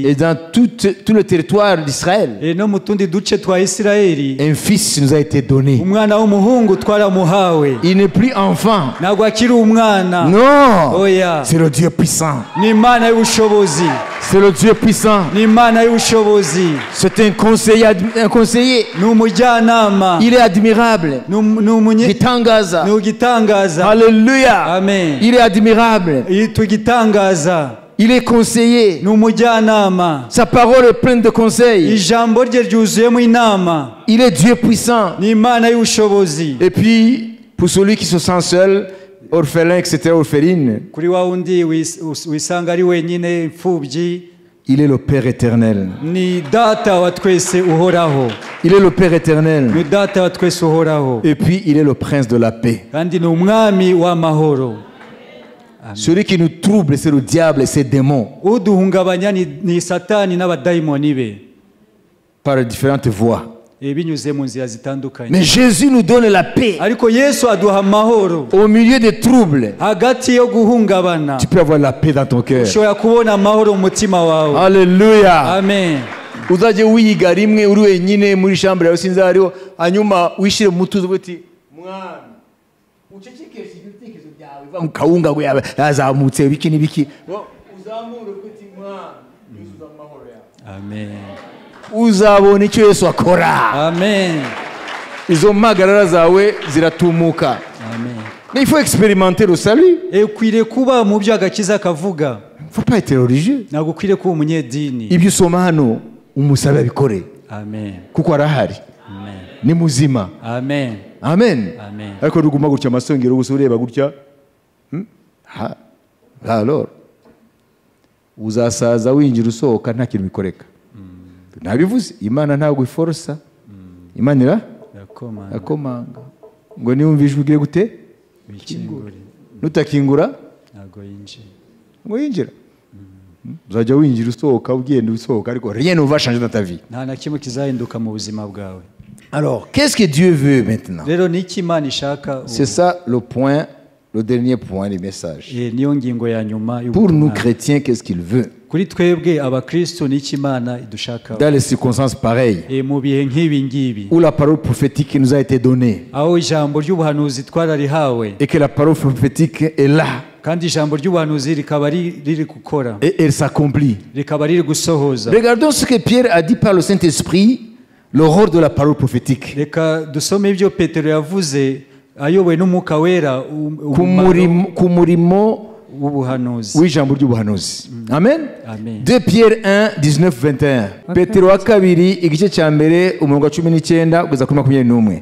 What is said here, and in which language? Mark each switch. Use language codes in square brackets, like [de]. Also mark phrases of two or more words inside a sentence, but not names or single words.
[fr] et dans tout le territoire d'Israël, [rw] no mu tundi duce twa Isirayeli, [fr] un fils nous a été donné. [rw] umwana w'umuhungu twaramuhawe. [fr] Il n'est plus enfant. [rw] Ntabwo akiri umwana. [fr] Non. [rw] Oya. [fr] C'est le Dieu puissant. [rw] Ni Imana y'ubushobozi. [fr] C'est le Dieu puissant. [rw] Ni Imana y'ubushobozi. [fr] C'est un conseiller. [rw] Ni umujyanama. [fr] Il est admirable. [rw] Ni Gitangaza. ugitangaza. [fr] Alléluia. [rw] Amen. [fr] Il est admirable. [rw] Yitwa igitangaza. [fr] Il est conseiller. [rw] Ni umujyanama. [fr] Sa parole est pleine de conseils. [rw] Ijambo rye ryuzuyemo inama. [fr] Il est Dieu puissant. [rw] Ni Imana y'ubushobozi. [fr] Et puis, pour celui qui se sent seul, orphelin, etc., orpheline, [rw] Kuri wa wundi wisanga ari wenyine imfubyi, [fr] il est le Père éternel. [rw] ni data wa twese uhoraho. [fr] Il est le Père éternel. [rw] Ni data wa twese uhoraho. [fr] Et puis, il est le prince de la paix. [rw] Kandi ni umwami w'amahoro. [fr] Celui qui nous trouble, c'est le diable et ses démons. [rw] Uduhungabanya ni satani n'abadayimoni be. [fr] Par différentes voies. [rw] Binyuze mu nzira zitandukanye. [fr] Mais Jésus nous donne la paix. [rw] Ariko Yesu aduha amahoro. [fr] Au milieu des troubles, [rw] Hagati yo guhungabana, [fr] tu peux avoir la paix dans ton cœur. [rw] ushobora kubona amahoro mu mutima wawe. [fr] Alléluia. [rw] Amen. Uzajye wiga rimwe uri wenyine muri chambre yawe sinzi hariho, hanyuma wishire mu mutuzo uti mwana ucecekeshe ibitekerezo byawe va mu kawunga ngo yazamutse biki n'ibiki uzamure uti mwana yuzuza amahoro yawe. Amen. Uzabona icyo Yesu akora. Amen. Izo mpagarara zawe ziratumuka. Amen. [fr] Mais il faut expérimenter le salut. [rw] Ukwiriye kuba mu byo agakiza kavuga. [fr] Il ne faut pas être religieux. [rw] Ntabwo ukwiriye kuba umunyedini. Ibyo usoma hano umusabe abikore amen kuko arahari amen ni muzima amen amen amen ariko ruguma gutya amasongero gusa ureba gutya alors uzasaza winjira usohoka nta kintu bikoreka nabivuze imana ntabwo iforosa imana irakomanga ngo niwumva ijwi ugire gute nutakingura ntabwo yinjira ngo yinjira uzajya winjira usohoka ugenda usohoka ariko [fr] rien ne va changer dans ta vie. [rw] nta na kimwe kizahinduka mu buzima bwawe. [fr] Alors qu'est-ce que Dieu veut maintenant? [rw] rero ni iki Imana ishaka? [fr] C'est ça le point, le dernier point du message. [rw] niyo ngingo ya nyuma. [fr] Pour nous chrétiens, qu'est-ce qu'il veut? [rw] kuri twebwe abakristo ni iki Imana idushaka? [fr] Dans les circonstances pareilles, [rw] mu bihe nk'ibi ngibi, [fr] où la parole prophétique nous a été donnée, [rw] aho ijambo ry'ubuhanuzi twararihawe, [fr] et que la parole prophétique est là, [rw] kandi ijambo ry'ubuhanuzi rikaba riri gukora, [fr] et elle s'accomplit. [rw] rikaba riri gusohoza. [fr] Regardons ce que Pierre a dit par le Saint-Esprit, le rôle de la parole prophétique. [rw] reka dusome ibyo Petero yavuze ayobowe n'umwuka wera ku murimo w'ubuhanuzi. w'ijambo ry'ubuhanuzi. Amen. Amen. [fr] 2 Pierre 1 19-21. [rw] Petero wa kabiri igice cya mbere umurongo wa 19 kugeza kuri 21.